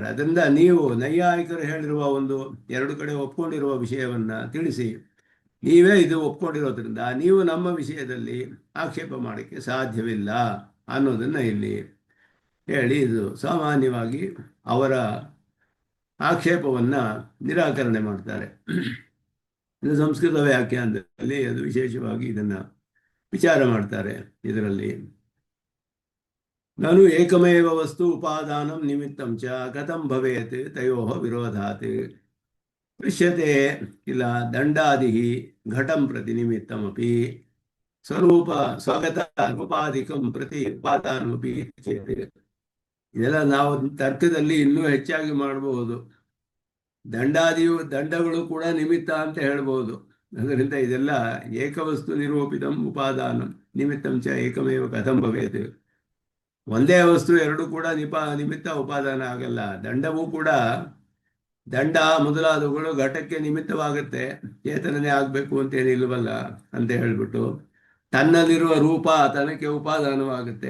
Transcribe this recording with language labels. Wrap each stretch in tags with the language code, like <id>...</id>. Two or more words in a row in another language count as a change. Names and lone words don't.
<kn>ಅದರಿಂದ ನೀವು ನೈಯಾಯಿಕರು ಹೇಳಿರುವ ಒಂದು ಎರಡು ಕಡೆ ಒಪ್ಕೊಂಡಿರುವ ವಿಷಯವನ್ನ ತಿಳಿಸಿ, ನೀವೇ ಇದು ಒಪ್ಕೊಂಡಿರೋದ್ರಿಂದ ನೀವು ನಮ್ಮ ವಿಷಯದಲ್ಲಿ ಆಕ್ಷೇಪ ಮಾಡೋಕ್ಕೆ ಸಾಧ್ಯವಿಲ್ಲ ಅನ್ನೋದನ್ನ ಇಲ್ಲಿ ಹೇಳಿ ಇದು ಸಾಮಾನ್ಯವಾಗಿ ಅವರ ಆಕ್ಷೇಪವನ್ನ ನಿರಾಕರಣೆ ಮಾಡ್ತಾರೆ. ಇದು ಸಂಸ್ಕೃತ ವ್ಯಾಖ್ಯಾನದಲ್ಲಿ ಅದು ವಿಶೇಷವಾಗಿ ಇದನ್ನ ವಿಚಾರ ಮಾಡ್ತಾರೆ. ಇದರಲ್ಲಿ ನಾನು</kn> <sa>ಏಕಮೇವ ವಸ್ತು ಉಪಾದಾನಂ ನಿಮಿತ್ತಂ ಚ ಕಥಂ ಭವೇತ್ ತಯೋಃ ವಿರೋಧಾತ್ ದೃಶ್ಯತೆ ಇಲ್ಲ ದಂಡಾದಿ ಘಟಂ ಪ್ರತಿ ನಿಮಿತ್ತಮಪಿ ಸ್ವರೂಪ ಸ್ವಗತ ಉಪಾಧಿಕಂ ಪ್ರತಿ ಉಪಾದಾನಮಪಿ ಚೇತ್.</sa> <kn>ಇದೆಲ್ಲ ನಾವು ತರ್ಕದಲ್ಲಿ ಇನ್ನೂ ಹೆಚ್ಚಾಗಿ ಮಾಡಬಹುದು. ದಂಡಗಳು ಕೂಡ ನಿಮಿತ್ತ ಅಂತ ಹೇಳ್ಬೋದು. ಅದರಿಂದ ಇದೆಲ್ಲ</kn> <sa>ಏಕವಸ್ತು ನಿರೂಪಿತಂ ಉಪಾದಾನಂ ನಿಮಿತ್ತಂ ಚ ಏಕಮೇವ ಕಥಂ ಭವೇತ್.</sa> <kn>ಒಂದೇ ವಸ್ತು ಎರಡು ಕೂಡ ನಿಮಿತ್ತ ಉಪಾದಾನ ಆಗಲ್ಲ. ದಂಡವೂ ಕೂಡ ದಂಡ ಮೊದಲಾದವುಗಳು ಘಟಕ್ಕೆ ನಿಮಿತ್ತವಾಗುತ್ತೆ, ಚೇತನನೇ ಆಗಬೇಕು ಅಂತೇನಿಲ್ವಲ್ಲ ಅಂತ ಹೇಳ್ಬಿಟ್ಟು ತನ್ನಲ್ಲಿರುವ ರೂಪ ತನಕ್ಕೆ ಉಪಾದಾನವಾಗುತ್ತೆ.</kn>